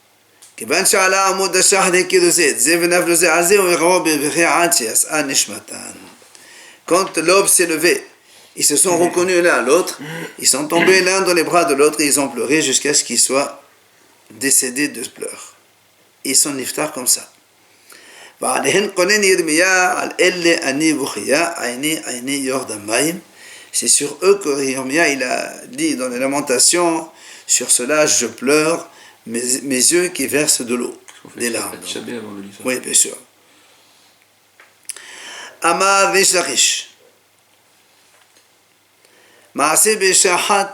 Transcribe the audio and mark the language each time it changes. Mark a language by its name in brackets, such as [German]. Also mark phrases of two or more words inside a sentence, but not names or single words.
[French] Quand l'aube s'est levée, ils se sont reconnus l'un à l'autre. Ils sont tombés l'un dans les bras de l'autre et ils ont pleuré jusqu'à ce qu'ils soient décédés de pleurs. ils sont niftar comme ça. [Hebrew] ועליהן קונן ירמיה על אלה אני בוכיה עיני יורדה מים. [French] C'est sur eux que Yirmia il a dit dans les lamentations, sur cela je pleure, mes yeux qui versent de l'eau, des larmes. Oui, bien sûr. [Hebrew] אמר ריש לקיש. מעשה בשעת.